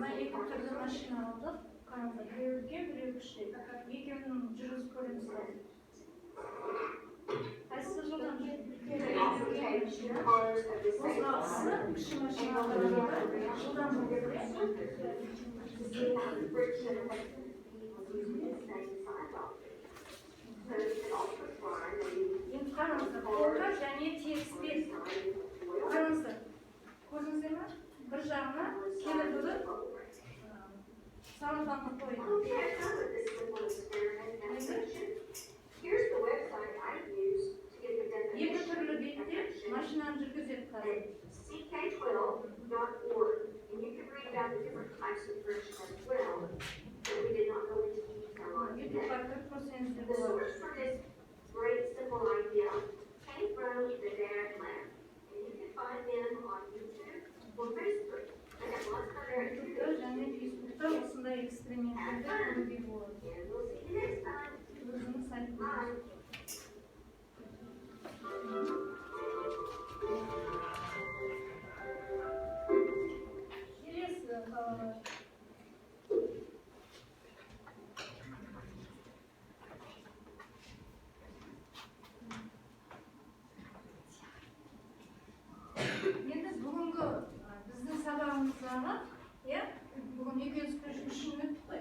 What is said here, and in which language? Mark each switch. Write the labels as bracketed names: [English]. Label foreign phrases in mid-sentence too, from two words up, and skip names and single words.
[Kazakh] Мына [English] same [Kazakh] екі [English] kind of [Kazakh] түрлі [English] surface. [Kazakh] машина алдық. Қараңыздар, біреу үлкен, біреу кіші. Екеуінің жүргізіп көреміз қазір. Қайсысы жылдам жүреді? [English] You can also take two cars of the same [Kazakh] Қозғалысы [English] size [Kazakh] кіші [English] and [Kazakh] машинаға [English] go around [Kazakh] қарағанда жылдам [English] on different [Kazakh] жүреді. [English] surfaces to see how the friction affects the speed when using the same size object. So you can also try maybe [Kazakh] Енді қараңыздар, қолға және тегіс бет. Қараңыздар, көрдіңіздер ме? Бір жағына келіп тұрып, салынғанға қойды. [English] Okay, I'm done with this simple experiment and section. Here's the website I use to get the [Kazakh] Екі [English] definition [Kazakh] түрлі [English] of [Kazakh] бетте [English] friction [Kazakh] машинаны жүргізеді қазір. [English] ck12.org, and you can read about the different types of friction as well, but we did not go into detail on today. [Kazakh] ютубқа кіріп көрсеңіздер [English] The [Kazakh] болады. [English] source for this great simple idea came from the Dad Lab, and you can find them on YouTube or Facebook. I got lots of other [Kazakh] ютубта [English] activities. [Kazakh] және фейсбукта осындай эксперименттерді көруге болады. [English] And we'll see you next time. [Kazakh] Өзінің сайтында. [English] Bye. [Kazakh] Келесі қалалар. Енді бүгінгі біздің сабағымыздағы, иә, бүгін үйкеліс күшін өттік қой.